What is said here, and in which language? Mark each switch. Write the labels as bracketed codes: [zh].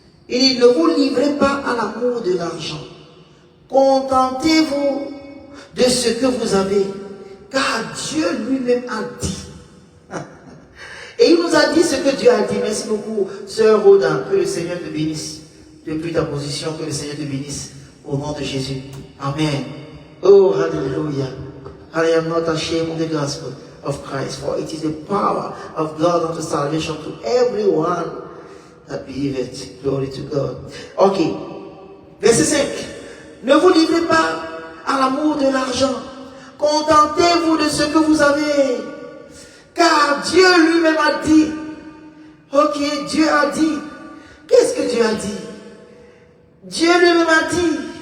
[fr] Il dit, ne vous livrez pas à l'amour de l'argent. Contentez-vous de ce que vous avez, car Dieu lui-même a dit. Et il nous a dit ce que Dieu a dit. Merci beaucoup, sœur Roda. Que le Seigneur te bénisse. Depuis ta position, que le Seigneur te bénisse. Au nom de Jésus. Amen. Oh, hallelujah. [en] I am not ashamed of the gospel of Christ, for it is the power of God unto salvation to everyone that believeth. Glory to God. Ok. [fr] Verset 5. Ne vous livrez pas à l'amour de l'argent. Contentez-vous de ce que vous avez. Car Dieu lui-même a dit. Ok, Dieu a dit. Qu'est-ce que Dieu a dit? Dieu lui-même a dit.